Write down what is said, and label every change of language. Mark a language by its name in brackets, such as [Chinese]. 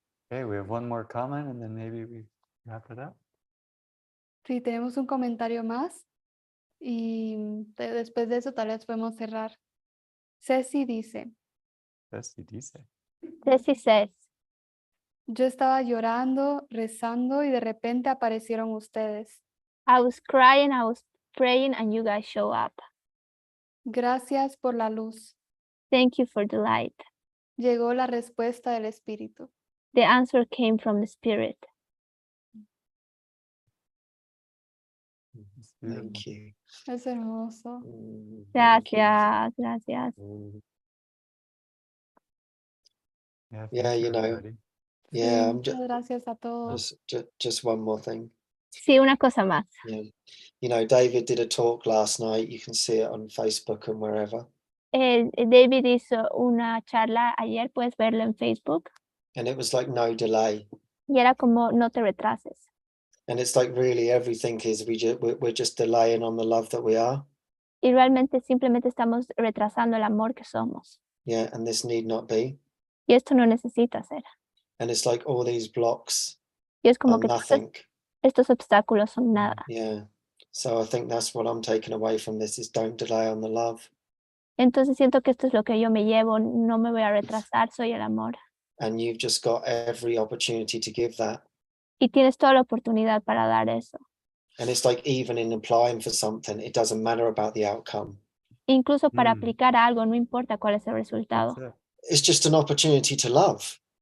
[English] Okay, we have one more comment and then maybe we wrap it up. [Spanish] Sí, tenemos un comentario más y después de eso tal vez podemos cerrar. Ceci dice, [English] Ceci says, [Spanish] yo estaba llorando, rezando y de repente aparecieron ustedes. [English] I was crying, I was praying, and you guys show up. [Spanish] Gracias por la luz. [English] Thank you for the light. [Spanish] Llegó la respuesta del Espíritu. [English] The answer came from the Spirit. Thank you. [Spanish] Es hermoso. [English] Thank you. [Spanish] Gracias. [English] Yeah, you know. everybody. Yeah, [Spanish] Muchas gracias a todos. [English] just one more thing. [Spanish] Sí, una cosa más. [English] Yeah. You know, David did a talk last night. You can see it on Facebook and wherever. [Spanish] David hizo una charla ayer, puedes verlo en Facebook, [English] And it was like no delay. [Spanish] y era como no te retrases. [English] And it's like really everything is we're just delaying on the love that we are. [Spanish] Y realmente simplemente estamos retrasando el amor que somos. [English] Yeah, and this need not be. [Spanish] Y esto no necesita ser. [English] And it's like all these blocks [Spanish] Y es como [English] are [Spanish] que [English] nothing. [Spanish] estos obstáculos son nada. [English] Yeah. So I think that's what I'm taking away from this is don't delay on the love. [Spanish] Entonces siento que esto es lo que yo me llevo, no me voy a retrasar, soy el amor. [English] And you've just got every opportunity to give that. [Spanish] Y tienes toda la oportunidad para dar eso. [English] And it's like even in applying for something, it doesn't matter about the outcome. [Spanish] Incluso para aplicar algo, no importa cuál es el resultado. [English] It's just an opportunity to love